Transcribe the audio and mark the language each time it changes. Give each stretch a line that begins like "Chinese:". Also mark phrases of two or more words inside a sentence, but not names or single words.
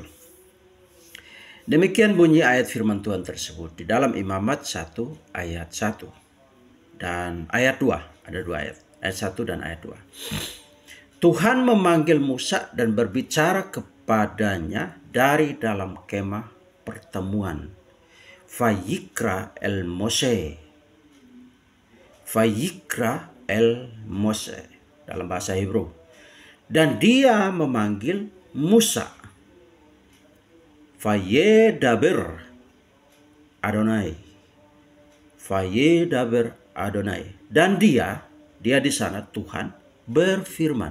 Indonesian: Demikian bunyi ayat firman Tuhan tersebut di dalam Imamat 1 ayat 1 dan ayat 2. Ada dua ayat. Ayat 1 dan ayat 2. Tuhan memanggil Musa dan berbicara kepadanya dari dalam kemah pertemuan.
Hebrew: ויקרא אל משה. ויקרא אל משה
Indonesian: dalam bahasa Hebrew. Dan dia memanggil Musa.
Hebrew: וידבר יהוה. וידבר יהוה.
Indonesian: Dan dia di sana Tuhan berfirman.